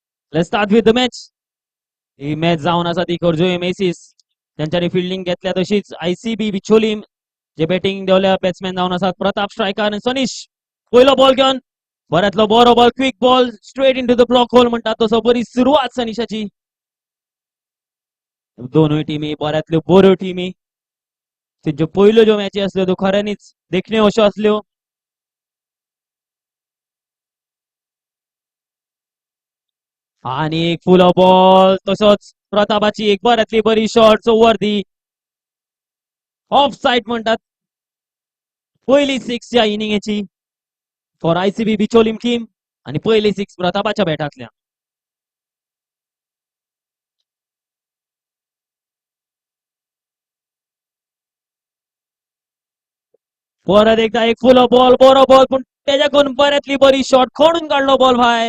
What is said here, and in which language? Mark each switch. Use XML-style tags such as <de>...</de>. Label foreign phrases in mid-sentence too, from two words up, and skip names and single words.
<en>Let's start with the match.</en> <kok>ही मॅच जावन आसा ती करजोय मेसीस त्यांच्यानी फिल्डिंग घेतल्या तशीच आयसीबी बिचोलीम जे बॅटिंग देवल्या बॅट्समॅन जावन आसात प्रताप स्ट्रायकर आणि सनीश. पहिलो बॉल घेवन बऱ्यातलो बरो बॉल</kok> <en>quick ball straight in to the block hole</en> <kok>म्हणतात तसो बरी सुरवात सनीशाची. दोनूय टिमी बऱ्यातल्यो बऱ्यो टिमी. त्यांच्यो पयल्यो ज्यो मॅची आसल्यो त्यो खऱ्यांनीच देखण्यो अश्यो आसल्यो. आणि एक</kok> <en>full ball</en> <kok>तसोच प्रतापाची एक बऱ्यातली बरी</kok> <en>shot over the off side</en> <kok>म्हणतात. पहिली सिक्स या इनिंगेची फॉर आयसीबी बिचोलीम टीम आणि पहिली सिक्स प्रतापाच्या बॅटातल्या. परत एकदा एक</kok> <en>full ball</en> <kok>बरो बॉल पण त्याच्याकडून बऱ्यातली बरी शॉट खोडून काढलो बॉल बाहेर.</kok>